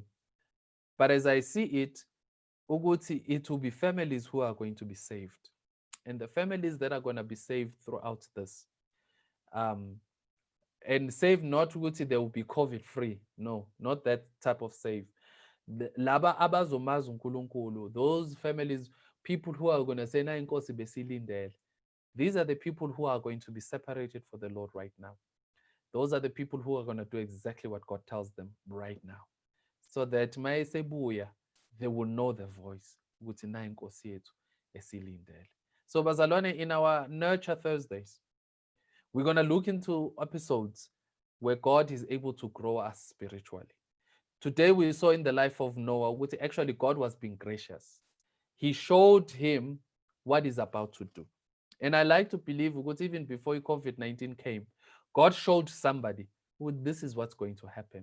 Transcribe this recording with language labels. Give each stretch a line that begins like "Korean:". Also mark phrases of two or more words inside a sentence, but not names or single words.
English: But as I see it, Uguti, it will be families who are going to be saved. And the families that are going to be saved throughout this. And saved not Uguti, they will be COVID free. No, not that type of save.
Zulu: Laba abazomazi uNkulunkulu,
English: those families, people who are going to say
Zulu: na inkosi besilindele.
English: These are the people who are going to be separated for the Lord right now. Those are the people who are going to do exactly what God tells them right now. So that mayesebuya, they will know the voice.
Zulu: Ukuthi na inkosi yethu esilindele. So bazalwane,
English: in our Nurture Thursdays, we're going to look into episodes where God is able to grow us spiritually. Today we saw in the life of Noah, which actually God was being gracious. He showed him what he's about to do. And I like to believe because even before COVID-19 came, God showed somebody who this is what's going to happen.